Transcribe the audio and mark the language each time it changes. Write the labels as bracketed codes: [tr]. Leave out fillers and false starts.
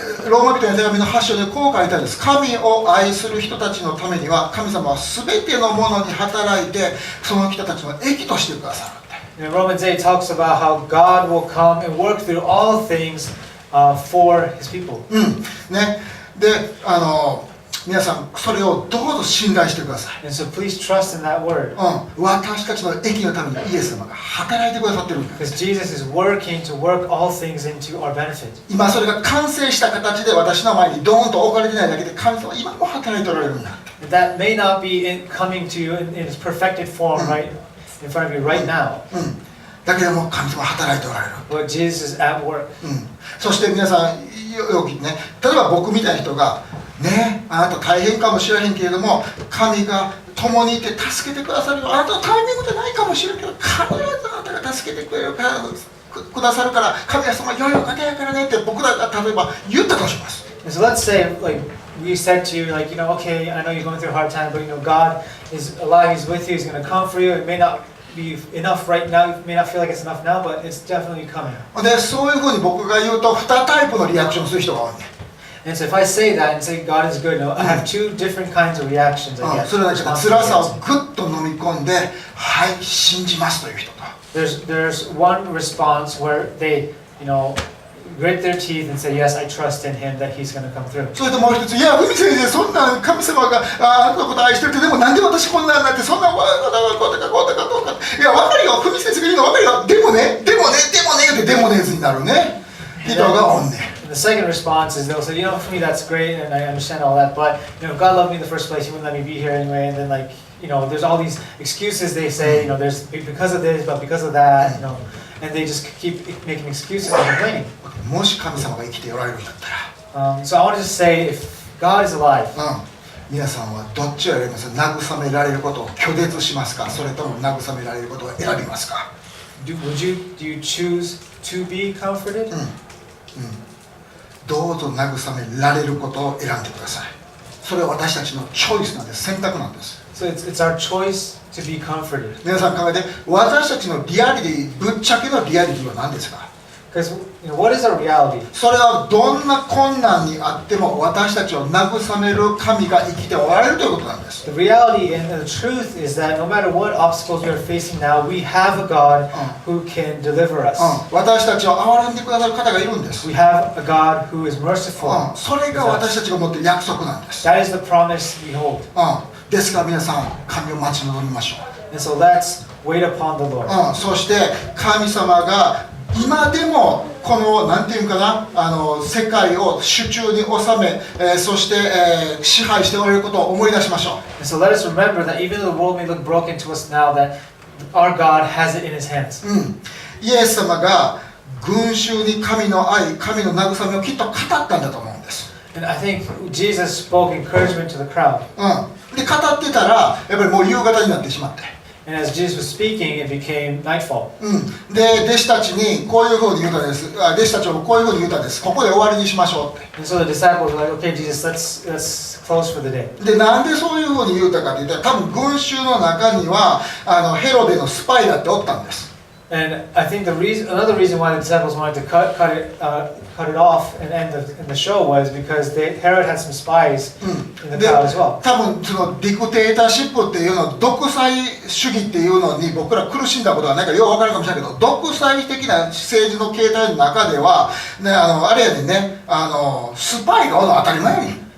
[ja] ローマ人への手紙の8章でこう書いてあるんです。神を愛する人たちのためには神様は全てのものに働いてその人たちの益としてくださる。 [en] In Romans 8 talks about how God will come and work through all things for His people. [ja] で、皆さんそれをどうぞ信頼してください。 [en] And so please trust in that word. [ja] 私たちの益のためにイエス様が働いてくださってるんです。 [en] Because Jesus is working to work all things into our benefit. [ja] 今それが完成した形で私の前にドーンと置かれてないだけで神様は今も働いておられるんだ。 [en] That may not be coming to you in its perfected form right in front of you right now. [ja] だけども神様は働いておられる。 [en] But Jesus is at work. [ja] そして皆さんよくね、例えば僕みたいな人がね、あなた大変かもしれへんけれども神が共にいて助けてくださるよ。あなたのタイミングでないかもしれんけど必ずあなたが助けてくれるからくださるから神はその良いお方やからねって僕らが例えば言ったとします。 [en] And so let's say, like, we said to you, like, okay, I know you're going through a hard time, but God is alive, He's with you, He's going to come for you. It may not be enough right now, it may not feel like it's enough now, but it's definitely coming. [ja] で、そういうふうに僕が言うと2タイプのリアクションする人が多いね。 [en] And so if I say that and say God is good, I have two different kinds of reactions. I get. [ja] それは辛さをぐっと飲み込んで、はい、信じますという人と。 [en] There's one response where they, grit their teeth and say, yes, I trust in Him that He's going to come through. [ja] それともう一つ、いや、海先生、そんな神様があなたのこと愛してるって、でもなんで私こんなんなって、そんなこうだかこうだかどうか。いや、わかるよ、海先生が言うのわかるよ。でもねってでもねずになるね。人がおんね。 [en] The second response is they'll say, for me that's great and I understand all that, but God loved me in the first place, He wouldn't let me be here anyway, and then there's all these excuses they say, there's because of this, but because of that, and they just keep making excuses and complaining. [ja] もし神様が生きておられるんだったら、 [en] So I want to just say, if God is alive, [ja] 皆さんはどっちを選びますか？慰められることを拒絶しますか？それとも慰められることを選びますか？ [en] do you choose to be comforted? [ja] どうぞ慰められることを選んでください。それは私たちのチョイスなんです。選択なんです。 [en] So it's our choice to be comforted. [ja] 皆さん考えて、私たちのリアリティ、ぶっちゃけのリアリティは何ですか？ [en] Because what is our reality? [ja] それはどんな困難にあっても私たちを慰める神が生きておられるということなんです。 [en] The reality and the truth is that no matter what obstacles we are facing now, we have a God who can deliver us. [ja] 私たちを憐れんでくださる方がいるんです。 [en] We have a God who is merciful. [ja] それが私たちが持っている約束なんです。 [en] That is the promise we hold. [ja] ですから皆さん、神を待ち望みましょう。 [en] And so let's wait upon the Lord. [ja] そして神様が今でもこのなんていうかな、世界を手中に収め、そして、支配しておられることを思い出しましょう。 [en] And so let us remember that even though the world may look broken to us now, that our God has it in His hands. [ja] イエス様が群衆に神の愛、神の慰めをきっと語ったんだと思うんです。 [en] And I think Jesus spoke encouragement to the crowd. [ja] で語ってたらやっぱりもう夕方になってしまって。 [en] And as Jesus was speaking, it became nightfall. [ja] で弟子たちにこういうふうに言うたんです。弟子たちもこういうふうに言うたんです。ここで終わりにしましょうって。 [en] And so the disciples were like, "Okay, Jesus, let's close for the day." [ja] でなんでそういうふうに言うたかって言ったら、多分群衆の中にはヘロデのスパイだっておったんです。 [en] And I think another reason why the disciples wanted to cut it off and end the show was because Herod had some spies in the crowd as well. [ja] 多分そのディクテーターシップっていうの、独裁主義っていうのに僕ら苦しんだことがないからよう分かるかもしれないけど、独裁的な政治の形態の中では、ね、あれやね、スパイがおるの当たり前やねん。